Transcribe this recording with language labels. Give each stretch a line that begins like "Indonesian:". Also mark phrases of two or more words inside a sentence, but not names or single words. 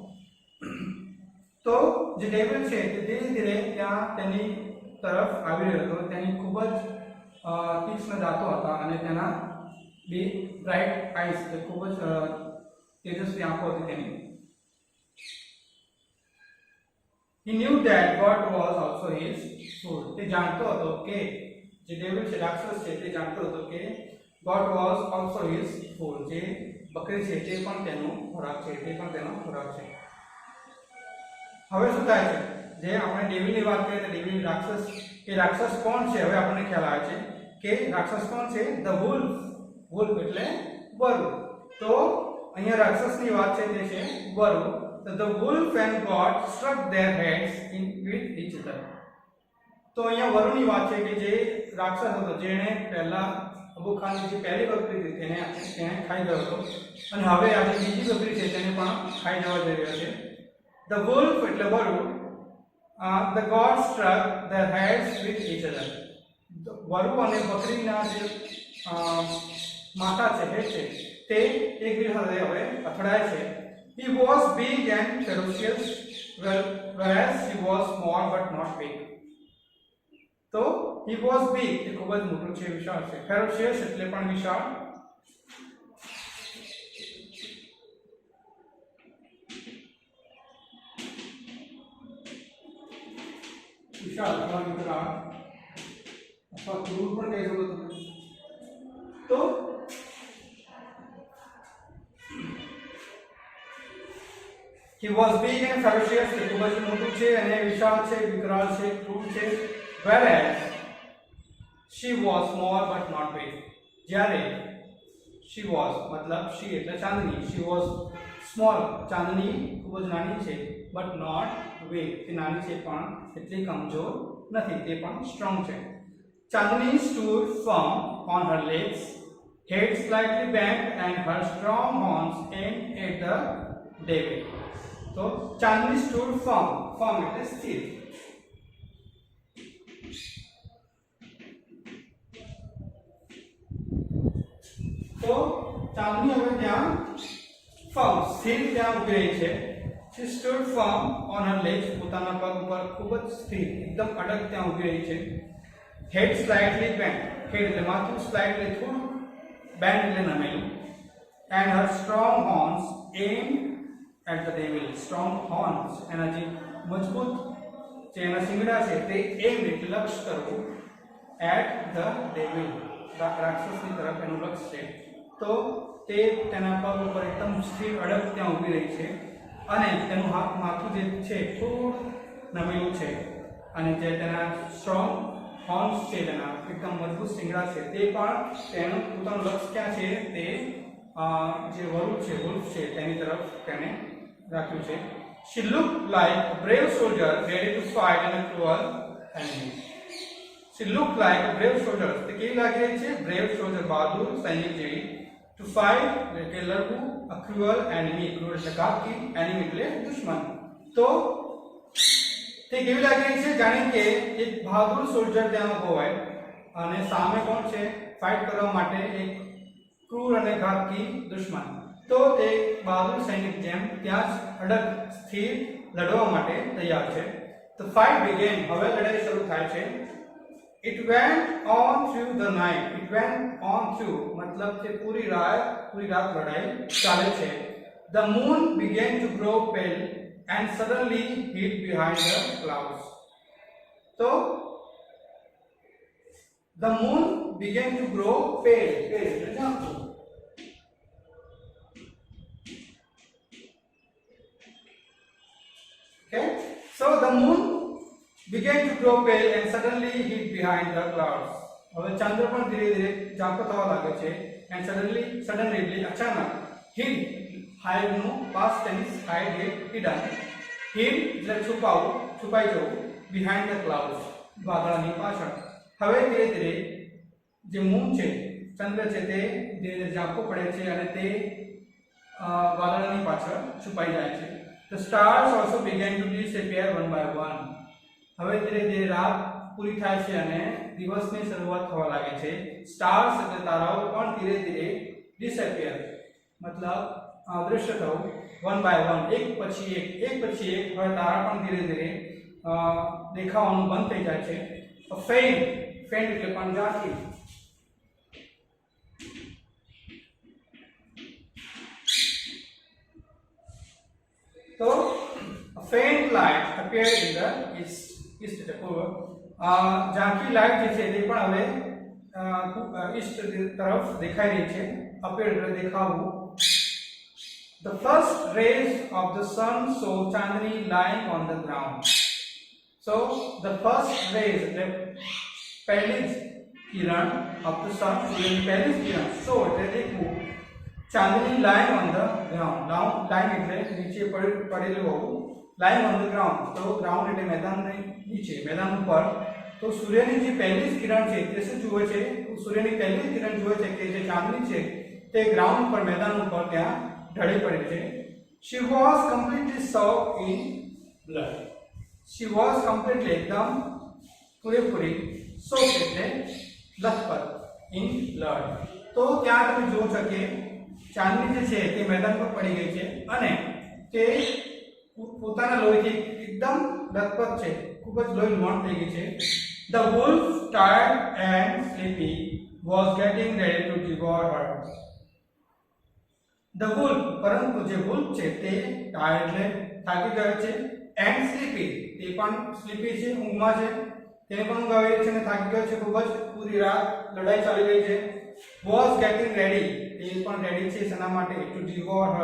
Gujarati: તો જે ડેવિલ છે તે ધીરે ધીરે ત્યાં તેની તરફ આવી રહ્યો હતો. તેની ખૂબ જ તીક્ષ્ણ દાંતો હતા અને તેના બે
English: bright eyes,
Gujarati: ખૂબ જ તેજસ્વી આંખો હતી તેની.
English: He knew that God was also his food.
Gujarati: તે જાણતો હતો કે જે ડેવિલ છે, રાક્ષસ છે, તે જાણતો હતો કે
English: God was also his food.
Gujarati: જે બકરી છે તે પણ તેનો ખોરાક છે, તે પણ તેનો ખોરાક છે. હવે શું થાય છે, જે આપણે ડેવિલની વાત કરીએ તો ડેવિલ રાક્ષસ, એ રાક્ષસ કોણ છે હવે આપણને ખ્યાલ આવે છે કે રાક્ષસ કોણ છે?
English: the wolf.
Gujarati: વુલ્ફ એટલે વરુ. તો અહીંયા રાક્ષસની વાત છે તે છે વરુ.
English: The wolf and God struck their heads in with each other.
Gujarati: તો અહીંયા વરુની વાત છે કે જે રાક્ષસ હતો, જેણે પહેલા અબુ ખાનની જે પહેલી બકરી હતી તેને ખાઈ ગયો હતો અને હવે આ જે બીજી બકરી છે તેને પણ ખાઈ જવા જઈ રહ્યો છે.
English: The wolf
Gujarati: એટલે વરુ,
English: the God struck their heads with each other.
Gujarati: વરુ અને બકરીના જે માથા છે, હેડ છે, તે એકબીજા સાથે હવે અથડાય છે.
English: He was big and ferocious, whereas he was small but not big. So he was big,
Gujarati: એ ખૂબ જ મોટું છે, વિશાળ છે. Ferocious એટલે પણ વિશાળ. વિશાળ અથવા વિકરાળ અથવા ક્રૂર પણ કહી શકો તમે.
English: તો he was big and ferocious,
Gujarati: એ ખૂબ જ મોટું છે અને વિશાળ છે, વિકરાળ છે, ક્રૂર છે.
English: Whereas she was small but not big.
Gujarati: જ્યારે
English: she was
Gujarati: મતલબ she એટલે ચાંદની,
English: she was small,
Gujarati: ચાંદની ખૂબ જ નાની છે,
English: but not weak,
Gujarati: તે નાની છે પણ એટલી કમજોર નથી, તે પણ સ્ટ્રોંગ છે.
English: Chandni stood firm on her legs, head slightly bent and her strong horns aimed at the devil. So Chandni stood firm. Firm
Gujarati: એટલે સ્થિર. તો ચાંદની હવે ત્યાં firm, સ્થિર ત્યાં ઊભી રહી છે.
English: She stood firm on her legs.
Gujarati: પોતાના પગ ઉપર ખૂબ જ સ્થિર, એકદમ અડગ ત્યાં ઊભી રહી છે.
English: Head slightly bent. Head
Gujarati: એટલે માથું,
English: slightly થોડું, bent
Gujarati: એટલે નમેલું.
English: And her strong horns aimed at the devil. Strong horns
Gujarati: એના જે મજબૂત જે એના શિંગડા છે તે aimed એટલે લક્ષ્ય કરવું,
English: at the devil,
Gujarati: રાક્ષસની તરફ એનું લક્ષ્ય છે. તો તે તેના પગ ઉપર એકદમ સ્થિર અડગ ત્યાં ઊભી રહી છે અને તેનું માથું જે છે થોડું નમેલું છે અને જે તેના
English: strong horns
Gujarati: છે, તેના એકદમ મજબૂત શિંગડા છે, તે પણ તેનું પોતાનું લક્ષ્ય ક્યાં છે તે જે વરુ છે, વુલ્ફ છે, તેની તરફ તેને રાખ્યું છે.
English: She looked like a brave soldier ready to fight in a cruel enemy. She looked like a brave soldier.
Gujarati: તે કેવી લાગી રહી છે?
English: brave soldier,
Gujarati: બહાદુર સૈનિક જેવી.
English: To fight
Gujarati: એટલે લડવું,
English: a cruel enemy, cruel
Gujarati: એટલે ઘાતકી,
English: enemy
Gujarati: એટલે દુશ્મન. તો તે કેવી લાગી રહી છે? જાણે કે એક બહાદુર સોલ્જર ત્યાં ઊભો હોય અને સામે કોણ છે? ફાઇટ કરવા માટે એક ક્રૂર અને ઘાતકી દુશ્મન. તો તે બહાદુર સૈનિક જેમ ત્યાં જ અડગ, સ્થિર લડવા માટે તૈયાર છે.
English: The fight began.
Gujarati: હવે લડાઈ શરૂ થાય છે.
English: It went on through the night. It went on through
Gujarati: मतलब કે પૂરી રાત લડાઈ ચાલે છે.
English: The moon began to grow pale and suddenly hid behind the clouds. So the moon began to grow pale. Okay, so the moon began to grow pale and suddenly hid behind the clouds.
Gujarati: હવે ચંદ્ર પણ ધીરે-ધીરે ઝાંખો થવા લાગે છે.
English: and suddenly
Gujarati: એટલે અચાનક
English: hid hide નું past tense hide hidden hid
Gujarati: એટલે છુપાઈ જવું
English: behind the clouds
Gujarati: વાદળની પાછળ. હવે ધીરે-ધીરે જે મૂન છે ચંદ્ર છે તે ધીરે-ધીરે ઝાંખો પડે છે અને તે વાદળની પાછળ છુપાઈ જાય છે.
English: The stars also began to disappear one by one.
Gujarati: હવે ધીરે-ધીરે રાત પૂરી થાય છે અને દિવસની શરૂઆત થવા લાગે છે. સ્ટાર્સ એટલે તારાઓ પણ ધીરે-ધીરે disappear મતલબ અદૃશ્ય થવું
English: one by one
Gujarati: એક પછી એક હવે તારા પણ ધીરે-ધીરે દેખાવાનું બંધ થઈ જાય છે. faint એટલે પણ ઝાંખી.
English: So a faint light appeared in the east
Gujarati: એટલે પૂર્વ. ઝાંખી લાઇટ જે છે તે પણ હવે ઈસ્ટ તરફ દેખાઈ રહી છે. appeared એટલે દેખાવું.
English: The first rays of the sun saw Chandni lying on the ground. So the first rays
Gujarati: એટલે પહેલી કિરણ
English: of the sun
Gujarati: સૂર્યની પહેલી કિરણ
English: so
Gujarati: એટલે દેખવું
English: Chandni lying on the ground. Now lying
Gujarati: એટલે નીચે પડેલું હોવું.
English: lying on the ground
Gujarati: તો ground એટલે મેદાનની નીચે મેદાન ઉપર. તો સૂર્યની જે પહેલી કિરણ છે તે શું જુએ છે? સૂર્યની પહેલી કિરણ જુએ છે કે જે ચાંદની છે તે ગ્રાઉન્ડ પર મેદાન ઉપર ત્યાં ઢળી પડી છે.
English: She was completely soaked in blood. She was completely
Gujarati: એકદમ પૂરેપૂરી
English: soaked
Gujarati: એટલે લથપથ
English: in blood.
Gujarati: તો ત્યાં તમે જોઈ શકો કે ચાંદની જે છે તે મેદાન પર પડી ગઈ છે અને તે પોતાના લોહીથી એકદમ લથપથ છે, ખૂબ જ લોહી લુહાણ થઈ ગઈ છે.
English: The wolf, tired and sleepy, was getting ready to devour her. The wolf,
Gujarati: પરંતુ જે wolf છે તે tired એટલે થાકી ગયો છે
English: and sleepy
Gujarati: તે પણ sleepy છે, ઊંઘમાં છે. તેને પણ ઊંઘ આવી રહી છે અને થાકી ગયો છે ખૂબ જ. પૂરી રાત લડાઈ ચાલી રહી છે.
English: Was getting ready
Gujarati: તે પણ રેડી છે શેના માટે?
English: To devour her.